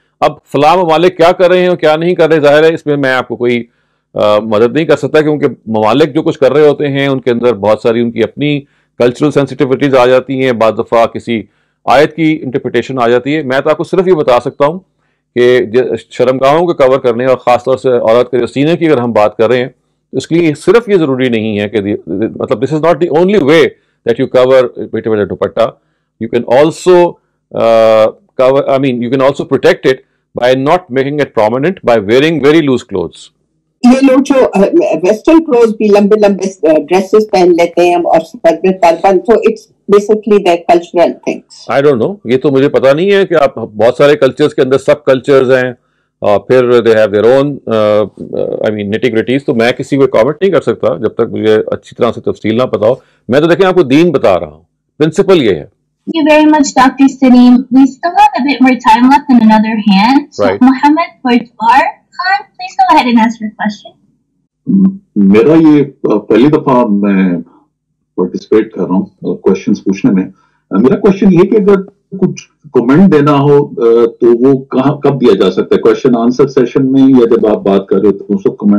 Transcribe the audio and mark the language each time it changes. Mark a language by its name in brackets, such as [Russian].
[Urdu] اب فلاں ممالک کیا کر رہے ہیں اور کیا نہیں کر رہے، ظاہر ہے اس میں آپ کو کوئی مدد نہیں کر سکتا، کیونکہ ممالک جو کچھ کر رہے ہوتے ہیں ان کے اندر بہت ساری ان کی اپنی کلچرل سینسٹیوٹیز آ جاتی ہیں، بعض دفعہ کسی آیت کی انٹرپریٹیشن آ جاتی ہے. میں تو آپ کو صرف یہ بتا سکتا ہوں کہ شرمگاہوں کو کور کرنے، اور خاص طور سے عورت کے سینے کی اگر ہم بات کر رہے ہیں، اس کے لیے صرف یہ ضروری نہیں ہے کہ مطلب [English] this is not the only way that you cover it with [Urdu] dupatta. [English] You can also cover, I mean, you can also protect it by not making it prominent, by wearing very loose clothes. [Urdu] یہ لوگ جو western close بھی لمبے لمبے dresses پہن لیتے ہیں اور سر میں ٹربن، تو [English] It's basically their cultural things. I don't know، [Urdu] یہ تو مجھے پتا نہیں ہے کہ آپ بہت سارے کلچرز کے اندر سب کلچرز ہیں اور پھر [English] they have their own I mean nitty gritties. [Urdu] تو میں کسی کو کامنٹ نہیں کر سکتا جب تک مجھے اچھی طرح سے تفصیل نہ پتا ہو. میں تو دیکھیں آپ کو دین بتا رہا ہوں، پرنسپل یہ ہے. [English] Thank you very much, Dr. Salim. We still have a bit more time left in another hand. So, Right. Mohammed Boydwar Khan, please go ahead and ask your question. [Urdu] میرا یہ پہلی دفعہ میں پارٹیسپیٹ کر رہا ہوں کوشچنس پوچھنے میں. میرا کوشچن یہ کہ اگر کچھ کمنٹ دینا ہو تو وہ کہاں کب دیا جا سکتا ہے؟ کوشچن آنسر سیشن میں، یا جب آپ بات کر رہے ہو تو اس وقت